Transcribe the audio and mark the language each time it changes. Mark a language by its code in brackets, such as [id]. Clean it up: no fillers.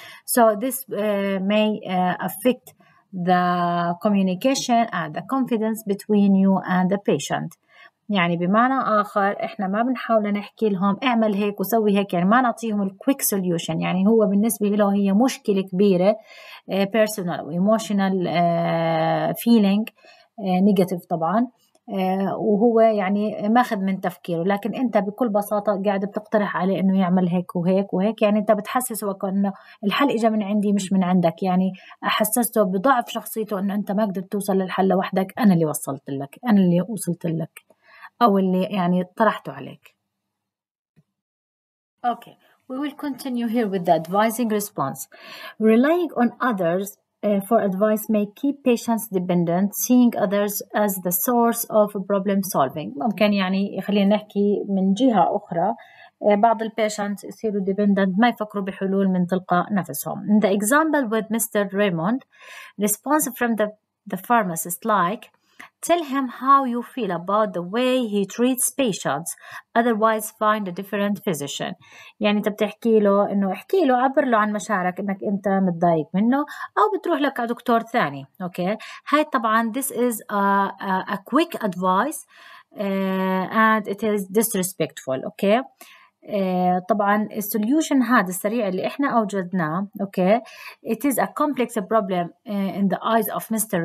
[en] So this may affect the communication and the confidence between you and the patient. [ar] يعني بمعنى آخر إحنا ما بنحاول نحكي لهم اعمل هيك وسوي هيك، يعني ما نعطيهم الكويك سوليوشن. يعني هو بالنسبة له هي مشكلة كبيرة personal و [en] emotional feeling negative [ar] طبعا، وهو يعني ماخذ من تفكيره، لكن أنت بكل بساطة قاعد بتقترح عليه إنه يعمل هيك وهيك وهيك. يعني أنت بتحسسه وكأنه الحل إجا من عندي مش من عندك، يعني حسسته بضعف شخصيته إنه أنت ما قدرت توصل للحل لوحدك، أنا اللي وصلت لك، أنا اللي وصلت لك، أو اللي يعني طرحته عليك. [en] Okay, we will continue here with the advising response. Relying on others for advice may keep patients dependent, seeing others as the source of problem solving. [ar] ممكن يعني يخلينا نحكي من جهة أخرى بعض البيشنتس يصيروا dependent، ما يفكروا بحلول من تلقاء نفسهم. [en] In the example with Mr. Raymond, response from the pharmacist like, tell him how you feel about the way he treats patients, otherwise find a different physician. [ar] يعني انت بتحكي له انه احكي له، عبر له عن مشاعرك انك انت متضايق منه، او بتروح لك على دكتور ثاني. اوكي، هاي طبعا [en] this is a quick advice and it is disrespectful. [ar] اوكي، طبعا السوليوشن هذا السريع اللي احنا اوجدناه، اوكي، [en] it is a complex problem in the eyes of Mr.